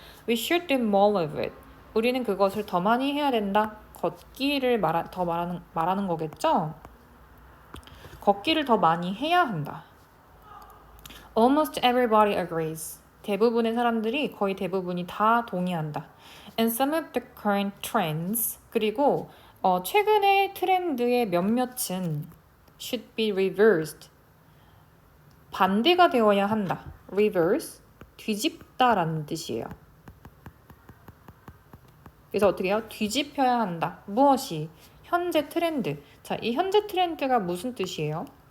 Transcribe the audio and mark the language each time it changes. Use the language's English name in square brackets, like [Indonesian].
[English] We should do more of it. [Korean] 우리는 그것을 더 많이 해야 된다. 걷기를 말하는 거겠죠? 걷기를 더 많이 해야 한다. [English] Almost everybody agrees. [Korean] 대부분의 사람들이 거의 대부분이 다 동의한다. [English] And some of the current trends, [Korean] 그리고 최근의 트렌드의 몇몇은 [English] should be reversed. [Korean] 반대가 되어야 한다. reverse, 뒤집다라는 뜻이에요. 그래서 어떻게 해요? 뒤집혀야 한다. 무엇이? 현재 트렌드. 자, 이 현재 트렌드가 무슨 뜻이에요?